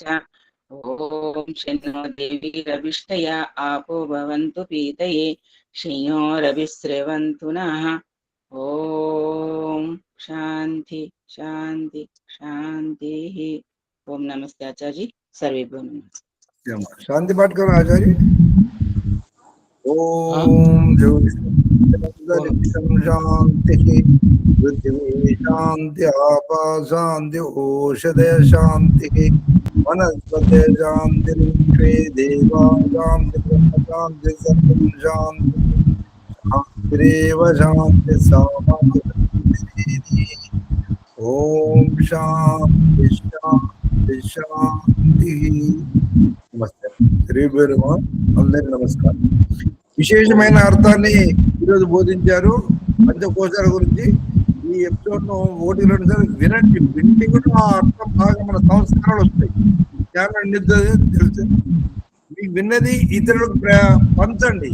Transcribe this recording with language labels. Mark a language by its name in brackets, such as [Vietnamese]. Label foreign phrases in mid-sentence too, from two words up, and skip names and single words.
[Sanskrit] ఓం శన్నో దేవీరభిష్టయా ఆపో భవంతు పీతయే శయోరభిస్రవంతు నః. ఓం శాంతి శాంతి శాంతి. ఓం నమస్తే ఆచార్య. సర్వేభ్యో నమస్తే. [Hindi] शांति पाठ करो आचार्य. [Sanskrit] ओम शांति पृथ्वी शांति आपा शांति औषधय शांति वनस्पति शांति विश्वे देवा शांति ब्रह्म शांति सर्वं शांति शांतिरेव शांति सामान्य. ओम शांति शांति शांति. [Telugu] నమస్తే. అందరికి నమస్కారం. విశేషమైన అర్థాన్ని ఈరోజు బోధించారు పంచకోశాల గురించి. ఈ ఎపిసోడ్ ను 1-2 సార్లు వినండి. వింటే కూడా ఆ అర్థం బాగా మన సంస్కారాలు వస్తాయి. జ్ఞానం నిద్రది తెలుసు. మీకు విన్నది ఇతరులకు పంచండి.